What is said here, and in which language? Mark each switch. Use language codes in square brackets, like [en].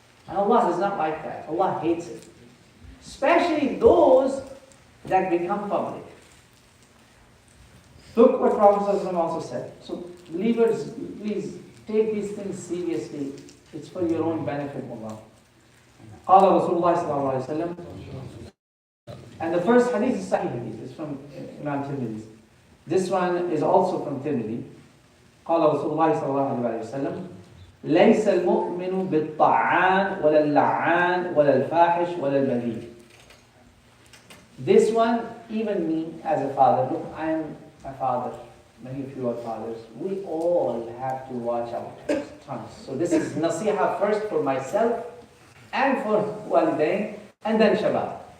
[en] And Allah does not like that. Allah hates it. Especially those that become public. Look what Prophet ﷺ also said. So believers, please take these things seriously. It's for your own benefit, Allah. [ar] قال رسول الله صلى الله عليه وسلم. [en] And the first hadith is Sahih hadith. It's from Imam Tirmidhi. This one is also from Tirmidhi. [ar] قال رسول الله صلى الله عليه وسلم. ليس المؤمن بالطعان ولا اللعان ولا الفاحش ولا البذيء. [en] This one, even me as a father, look, I am a father. Many of you are fathers. We all have to watch our tongues. So this is nasiha first for myself and for walidain, and then shabab.